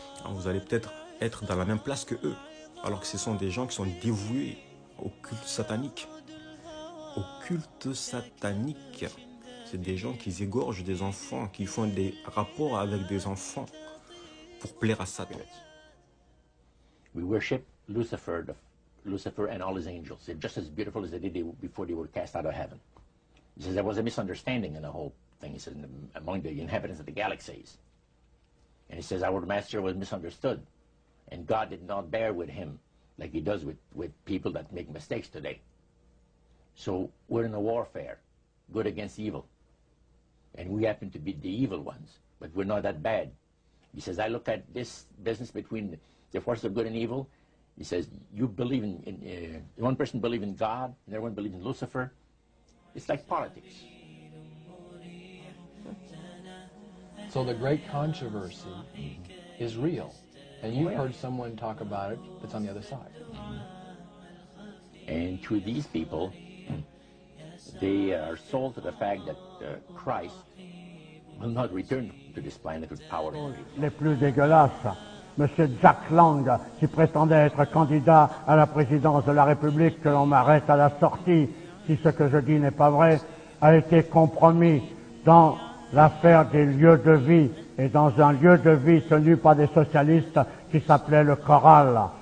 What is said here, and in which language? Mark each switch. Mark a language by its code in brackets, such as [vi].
[fr] Vous allez peut-être être dans la même place que eux, alors que ce sont des gens qui sont dévoués au culte satanique. Au culte satanique. C'est des gens qui égorgent des enfants, qui font des rapports avec des enfants pour plaire à Satan. [en] We worship Lucifer and all his angels. They're just as beautiful as they did before they were cast out of heaven. He says there was a misunderstanding in the whole thing. He says among the inhabitants of the galaxies. And he says our master was misunderstood. And God did not bear with him like he does with people that make mistakes today. So we're in a warfare, good against evil. And we happen to be the evil ones, but we're not that bad. He says, I look at this business between the forces of good and evil. He says, you believe in one person believes in God, and everyone believes in Lucifer. It's like politics. So the great controversy is real. And you've heard someone talk about it that's on the other side. And to these people, they are sold to the fact that Christ will not return to this planet with power. [fr] Les plus dégueulasses, M. Jack Lang, qui prétendait être candidat à la présidence de la République, que l'on m'arrête à la sortie, si ce que je dis n'est pas vrai, a été compromis dans l'affaire des lieux de vie, et dans un lieu de vie tenu par des socialistes qui s'appelait le Choral.